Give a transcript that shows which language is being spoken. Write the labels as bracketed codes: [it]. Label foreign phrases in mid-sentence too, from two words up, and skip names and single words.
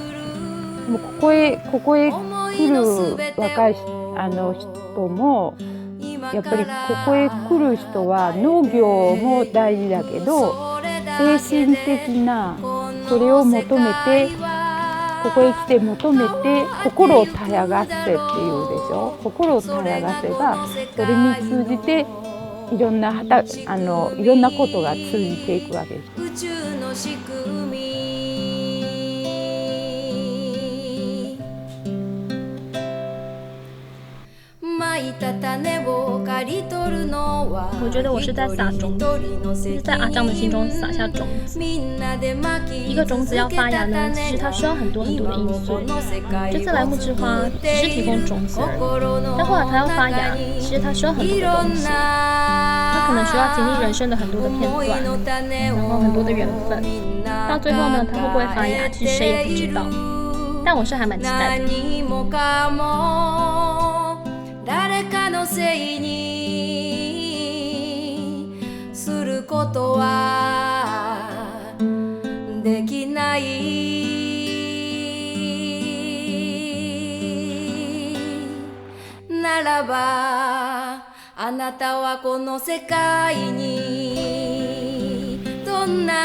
[ja] もうここへ来る若い人もやっぱりここへ来る人は農業も大事だけど精神的なそれを求めてここへ来て求めて心をたやがせっていうでしょ。心をたやがせばそれに通じていろんなことが通じていくわけです。宇宙の仕組み。 [zh] 我觉得我是在撒种子，就是在阿张的心中撒下种子。一个种子要发芽呢，其实它需要很多很多的因素。这次来木之花只是提供种子而已，但后来它要发芽，其实它需要很多的东西。它可能需要经历人生的很多的片段，然後很多的缘分。到最後呢，它會不會發芽，其實誰也不知道。但我是還蠻期待的。 [ja] 誰かのせいにすることはできないならばあなたはこの世界にどん